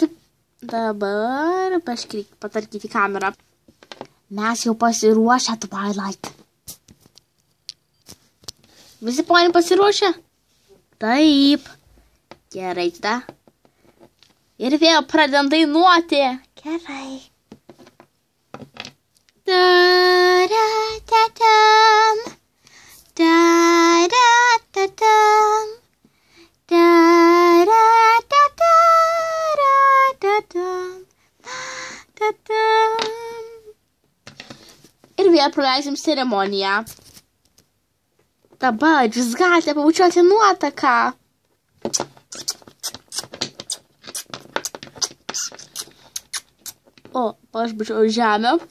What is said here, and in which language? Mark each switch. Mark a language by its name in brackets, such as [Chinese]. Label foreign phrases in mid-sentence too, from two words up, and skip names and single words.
[Lithuanian] Dabar patarkyti kamerą. Mes jau pasiruošę Twilight. Visi poniai pasiruošę? Taip. Gerai, tada. Ir vėl pradedam dainuoti. Gerai. Da-da-da-dum, da-da-da-dum, da-da-da-da-dum, da-dum. Ir vėl praleisim ceremoniją. Dabar jūs galite pabučiuoti nuotaką. O, aš bučiau žemę.